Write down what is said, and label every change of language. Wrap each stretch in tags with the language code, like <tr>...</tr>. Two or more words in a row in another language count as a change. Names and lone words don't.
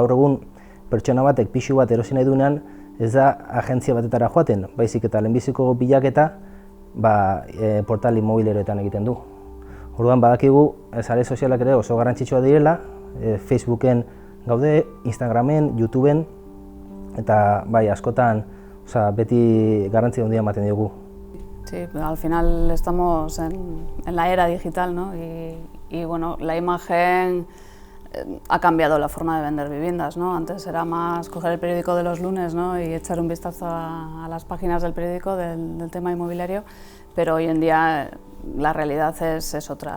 <eu>Gaur egun pertsona batek pisu bat erosi nahi duenean ez da agentzia batetara joaten, baizik eta lehenbiziko bilaketa portal inmobiliarioetan egiten du. Orduan badakigu sare sozialak ere oso garrantzitsua direla, Facebooken gaude, Instagramen, YouTubeen, eta askotan beti garrantzi handia ematen diogu.</eu> <es>Sí, al final estamos en la era digital, ¿no? Y la imagen ha cambiado la forma de vender viviendas, ¿no? Antes era más coger el periódico de los lunes, ¿no? Y echar un vistazo a las páginas del periódico del tema inmobiliario, pero hoy en día la realidad es otra.</es>